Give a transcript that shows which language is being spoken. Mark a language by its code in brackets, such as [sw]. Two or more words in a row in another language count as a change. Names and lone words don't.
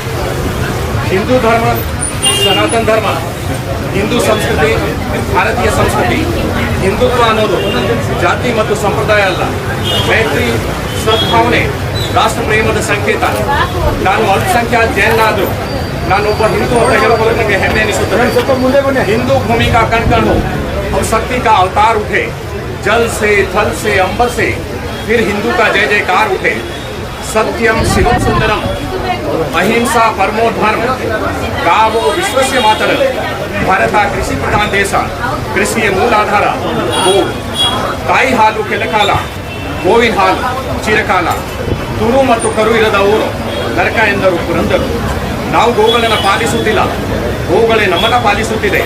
[kn] ಹಿಂದೂ ಧರ್ಮ, ಸನಾತನ ಧರ್ಮ, ಹಿಂದೂ ಸಂಸ್ಕೃತಿ, ಭಾರತೀಯ ಸಂಸ್ಕೃತಿ, ಹಿಂದುತ್ವ ಅನ್ನೋದು ಜಾತಿ ಮತ್ತು ಸಂಪ್ರದಾಯ ಅಲ್ಲ, ಮೈತ್ರಿ, ಸದ್ಭಾವನೆ, ರಾಷ್ಟ್ರ ಪ್ರೇಮದ ಸಂಕೇತ. ನಾನು ಅಲ್ಪಸಂಖ್ಯಾತ ಜೈನಾದರೂ ನಾನೊಬ್ಬ ಹಿಂದೂ ಅಂತ ಹೇಳಬಹುದು ನನಗೆ ಹೆಮ್ಮೆ ಅನಿಸುತ್ತದೆ. [hi] हिंदू भूमि का कण कण हो, हम शक्ति का अवतार उठे, जल से, थल से, अंबर से, फिर हिंदू का जय जयकार उठे. [sa] सत्यम शिवम सुंदरम, अहिंसा परमो धर्म, गावो विश्वस्य मातर. [kn] ಭಾರತ ಕೃಷಿ ಪ್ರಧಾನ ದೇಶ, ಕೃಷಿಯ ಮೂಲಾಧಾರ ಗೋ. ತಾಯಿ ಹಾಲು ಕೆಲಕಾಲ, ಗೋವಿನ ಹಾಲು ಚಿರಕಾಲ. ತುರು ಮತ್ತು ಕರು ಇರದ ಊರು, ನರಕ ಎಂದರು ಪುರಂದರು. ನಾವು ಗೋಗಳನ್ನು ಪಾಲಿಸುತ್ತಿಲ್ಲ, ಗೋಗಳೇ ನಮ್ಮನ್ನು ಪಾಲಿಸುತ್ತಿದೆ.